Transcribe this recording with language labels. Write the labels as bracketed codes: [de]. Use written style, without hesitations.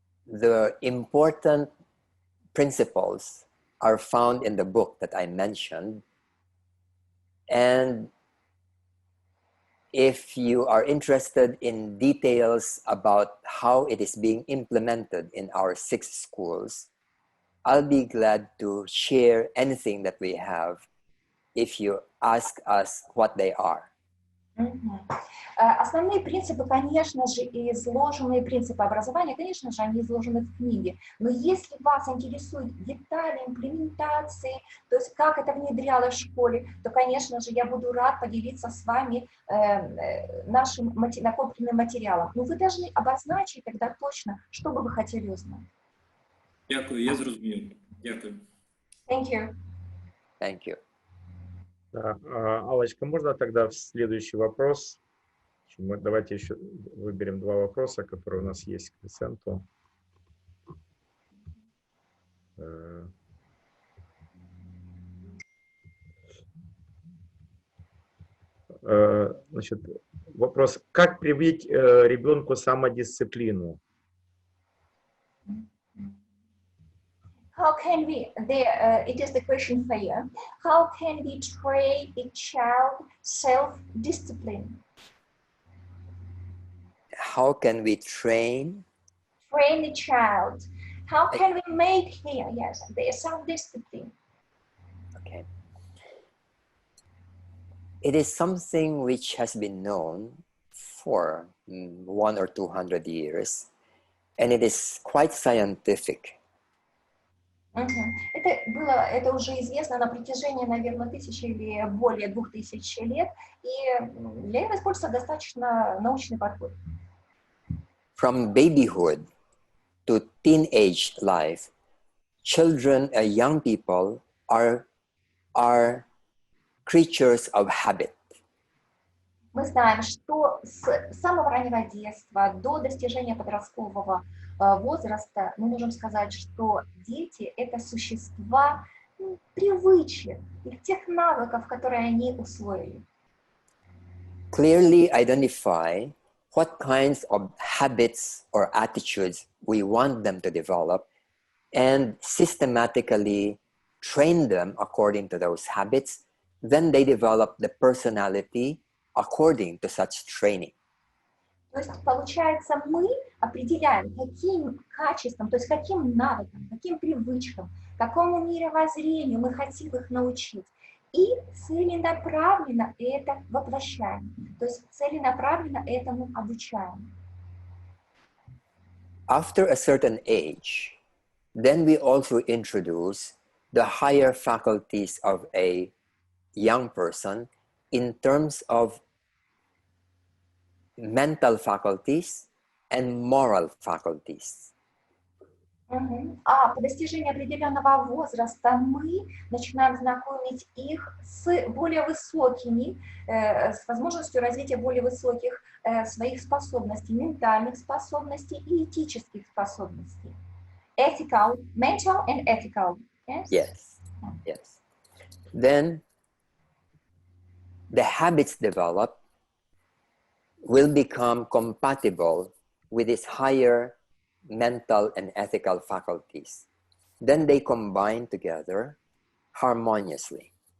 [en] The important principles are found in the book that I mentioned, and if you are interested in details about how it is being implemented in our 6 schools, I'll be glad to share anything that we have if you ask us what they are. [ru] Основные принципы, конечно же, изложенные принципы образования, конечно же, они изложены в книге. Но если вас интересуют детали имплементации, то есть как это внедрялось в школе, то, конечно же, я буду рад поделиться с вами нашим накопленным материалом. Но вы должны обозначить тогда точно, что бы вы хотели узнать. [uk] Дякую, я зрозумів. Дякую. [en] Thank you. Thank you. [ru] Да, Аллочка, можно тогда в следующий вопрос? Давайте еще выберем 2 вопроса, которые у нас есть к Виценту. Значит, вопрос: как привить ребенку самодисциплину? [en] How can we, it is the question for you, how can we train a child self-discipline? How can we train a child? How can we make him, yes, the self-discipline? Okay. It is something which has been known for 100 or 200 years, and it is quite scientific. [ru] Это уже известно на протяжении, наверное, 1000 или более 2000 лет, и для этого используется достаточно научный подход. [en] From babyhood to teenage life, children and young people are creatures of habit. [ru] Мы знаем, что с самого раннего детства до достижения подросткового возраста мы можем сказать, что дети — это существа привычек, тех навыков, которые они усвоили. [en] Clearly identify what kinds of habits or attitudes we want them to develop and systematically train them according to those habits, then they develop the personality according to such training. [ru] То есть, получается, мы определяем, каким качествам, то есть каким навыкам, каким привычкам, какому мировоззрению мы хотим их научить, и целенаправленно это воплощаем, то есть целенаправленно этому обучаем. [en] After a certain age, then we also introduce the higher faculties of a young person in terms of mental faculties and moral faculties. [ru] А по достижении определенного возраста мы начинаем знакомить их с более высокими, с возможностью развития более высоких своих способностей, ментальных способностей и этических способностей. [en] Ethical, mental and ethical. Yes, yes. Then the habits developed will become compatible with its higher mental and ethical faculties. Then they combine together harmoniously.